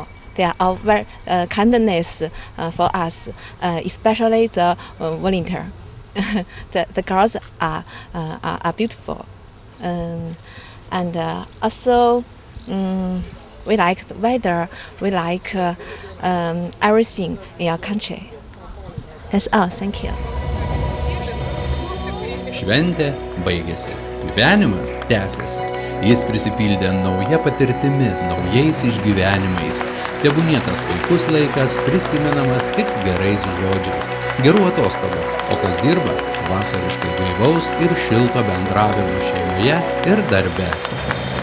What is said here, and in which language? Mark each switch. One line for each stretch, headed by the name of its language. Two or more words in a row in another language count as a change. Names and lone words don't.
English: They are all very kindness for us, especially the volunteer. the girls are beautiful, and also we like the weather. We like everything in our country. That's all. Thank you.
Lithuanian: Šventė baigėsi. Gyvenimas tęsiasi. Jis prisipildė nauja patirtimi, naujais išgyvenimais. Tebūnie tas puikus laikas prisimenamas tik gerais žodžiais. Gerų atostogų, o kas dirba, vasariškai gaivaus ir šilto bendravimo šeimoje ir darbe.